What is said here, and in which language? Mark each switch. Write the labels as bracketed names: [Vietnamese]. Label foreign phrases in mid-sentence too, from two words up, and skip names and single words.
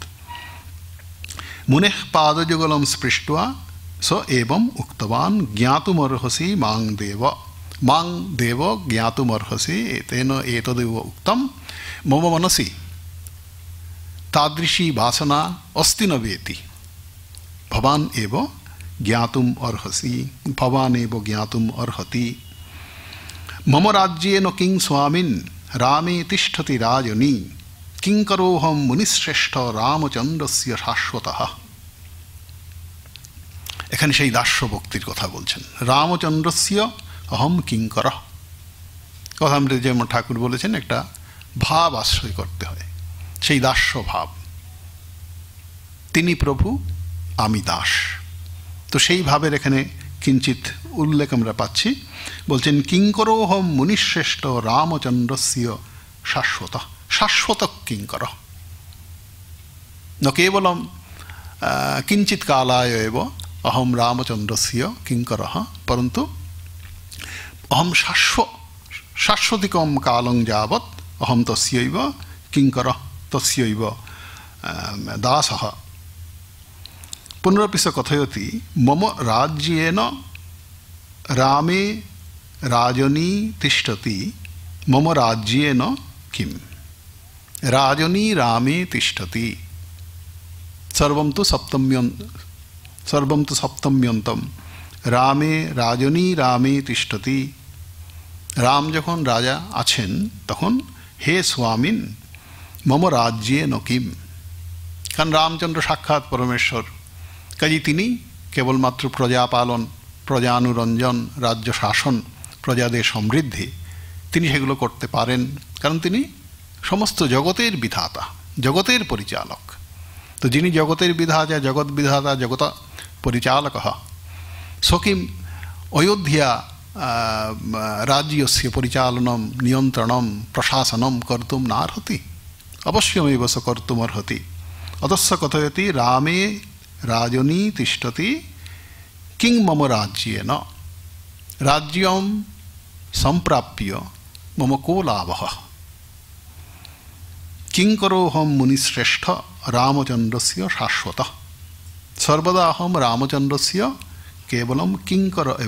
[Sanskrit] मुनेः पादयुगलं स्पृष्ट्वा स एवम् उक्तवान् ज्ञातुमर्हसि मां देव ज्ञातुमर्हसि तेन एतदेव उक्तं मम मनसि तादृशी वासना अस्ति न वेति भवान् एव ज्ञातुम् अर्हसि भवान् एव ज्ञातुम् अर्हति। मम राज्येन किं स्वामिन् रामे तिष्ठति राजनी किं करोऽहं मुनिश्रेष्ठ रामचन्द्रस्य शाश्वतः। [Bangla] এখানে সেই দাস্য ভক্তির কথা বলছেন। [Sanskrit] রামচন্দ্রস্য অহম কিঙ্কর [Bangla] কথা আমরা যেমন ঠাকুর বলেছেন একটা ভাব আশ্রয় করতে হয়, সেই দাস্য ভাব। তিনি প্রভু আমি দাস, তো সেই ভাবের এখানে কিঞ্চিত উল্লেখ আমরা পাচ্ছি। [Sanskrit] বলছেন কিঙ্করোহম মুনিশ্রেষ্ঠ রামচন্দ্রস্য শাশ্বত শাশ্বত কিঙ্কর ন কেবলম কিঞ্চিত কালায় এব अहम रामचंद्रस्य किंकरः परंतु अहम शाश्वतिकं कालं यावत् अहम तस्यैव किंकरः तस्यैव दासः। पुनरपि स कथयति मम राज्येन रामे राजनी तिष्ठति मम राज्येन किं राजनी रामे तिष्ठति सर्वं तु सप्तम्यन्तम रामे राजनी रामे तिष्ठति। [Bangla] राम যখন রাজা আছেন তখন হে স্বামীন [Sanskrit] মম রাজ্যে ন কিম, [Bangla] কারণ রামচন্দ্র সাক্ষাৎ পরমেশ্বর, কাজে তিনি কেবলমাত্র প্রজাপালন প্রজানুরঞ্জন রাজ্য শাসন প্রজাদের সমৃদ্ধি তিনি সেগুলো করতে পারেন, কারণ তিনি সমস্ত জগতের বিধাতা জগতের পরিচালক। তো যিনি জগতের বিধাতা জগৎ বিধাতা [Sanskrit] জগত परिचालकः स्वकिम् अयोध्या राज्यस्य परिचालनं नियन्त्रणं प्रशासनं कर्तुं नार्हति, अवश्यमेव स कर्तुमर्हति। अतः स कथयति रामे राजनी तिष्ठति किं मम राज्येन राज्यं सम्प्राप्य मम को लाभः किं करोऽहं मुनिश्रेष्ठ रामचन्द्रस्य शाश्वतः सर्वदा अहम रामचंद्रस्य केवलं किंकर एव।